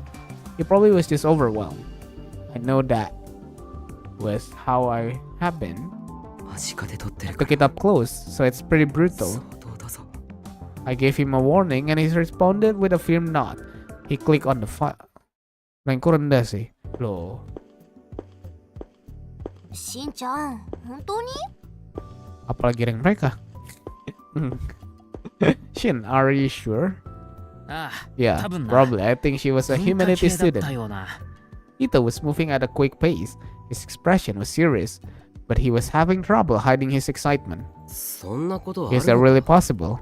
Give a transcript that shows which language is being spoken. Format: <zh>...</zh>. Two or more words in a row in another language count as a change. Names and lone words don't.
<en>He probably was just overwhelmed. I know that was how I have been. I took it up close, so it's pretty brutal. I gave him a warning and he responded with a firm nod. He clicked on the file.</en> <id>Rank ko rendah sih. Loh.</id> <ja>しんちゃん、本当に？</ja> <id>Apalagi rank mereka.</id> <en>Shin, are you sure? Yeah, probably. I think she was a humanities student. Ito was moving at a quick pace. His expression was serious, but he was having trouble hiding his excitement. Is that really possible?</en>